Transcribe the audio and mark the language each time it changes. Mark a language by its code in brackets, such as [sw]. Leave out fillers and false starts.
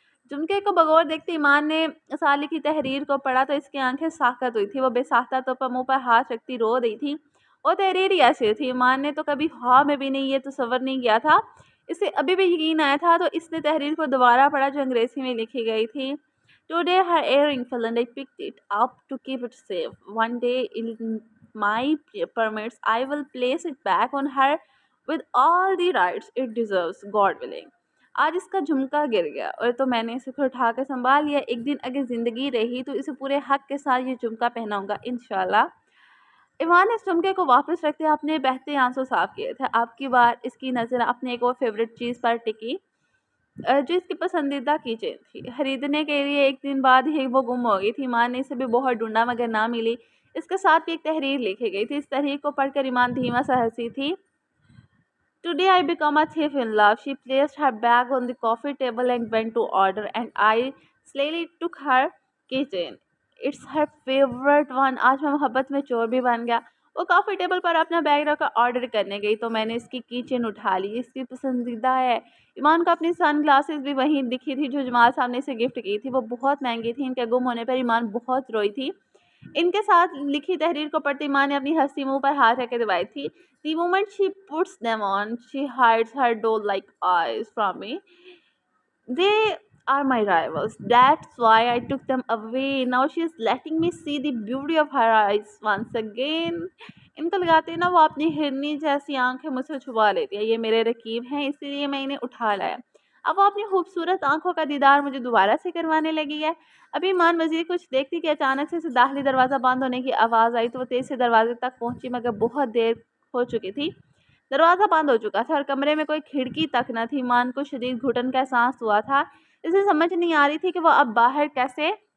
[ur] جھمکے کو بغور دیکھتے ایمان نے سالی کی تحریر کو پڑھا تو اس کی آنکھیں ساخت ہوئی تھی۔ وہ بے ساختہ تو پر منہ پر ہاتھ رکھتی رو رہی تھی۔ وہ تحریر ہی ایسی تھی، ایمان نے تو کبھی خواب میں بھی نہیں یہ تصور نہیں کیا تھا۔ اسے ابھی بھی یقین آیا تھا تو اس نے تحریر کو دوبارہ پڑھا جو انگریزی میں لکھی گئی تھی۔ [en] Today her earring fell and I picked it up to keep it safe. One day in my permits I will place it back on her with all the rights it deserves, God willing. [ur] آج اس کا جھمکا گر گیا اور تو میں نے اسے پھر اٹھا کر سنبھال لیا۔ ایک دن اگر زندگی رہی تو اسے پورے حق کے ساتھ یہ جھمکا پہناؤں گا انشاءاللہ۔ ایمان نے اس جھمکے کو واپس رکھتے اپنے بہتے آنسو صاف کیے تھے۔ اب کی بار اس کی نظر اپنے ایک اور فیوریٹ چیز پر ٹکی جو اس کی پسندیدہ کی چین تھی۔ خریدنے کے لیے ایک دن بعد ہی وہ گم ہو گئی تھی۔ ایمان نے اسے بھی بہت ڈھونڈا مگر نہ ملی۔ اس کے ساتھ بھی ایک تحریر لکھی گئی تھی۔ اس تحریر کو پڑھ کر ایمان دھیما سا ہنسی تھی۔ [en] Today I become a thief in love. She placed her bag on the coffee table and went to order, and I slyly took her keychain. It's her favorite one. [ur] آج میں محبت میں چور بھی بن گیا۔ وہ کافی ٹیبل پر اپنا بیگ رکھ کر آرڈر کرنے گئی تو میں نے اس کی کی چین اٹھا لی، اس کی پسندیدہ ہے۔ ایمان کو اپنی سن گلاسز بھی وہیں دکھی تھی جو جمال صاحب نے اسے گفٹ کی تھی۔ وہ بہت مہنگی تھی۔ ان کے گم ہونے پر ایمان بہت روئی تھی۔ ان کے ساتھ لکھی تحریر کو پڑھتے ایمان نے اپنی ہنسی منہ پر ہاتھ رکھ کے دبائی تھی۔ [en] The moment she puts them on, she hides her doll-like eyes from me. They are my rivals. That's why I took them away. Now she is letting me see the beauty of her eyes once again. [ur] ان کو لگاتے نا وہ اپنی ہرنی جیسی آنکھیں مجھ سے چھپا لیتی ہے۔ یہ میرے رقیب ہیں اسی لیے میں انہیں اٹھا لایا۔ اب وہ اپنی خوبصورت آنکھوں کا دیدار مجھے دوبارہ سے کروانے لگی ہے۔ ابھی ایمان مزید کچھ دیکھتی کہ اچانک سے داخلی دروازہ بند ہونے کی آواز آئی تو وہ تیز سے دروازے تک پہنچی مگر بہت دیر ہو چکی تھی۔ دروازہ بند ہو چکا تھا اور کمرے میں کوئی کھڑکی تک نہ تھی۔ ایمان کو شدید گھٹن کا احساس ہوا تھا۔ اسے سمجھ نہیں آ رہی تھی کہ وہ اب باہر کیسے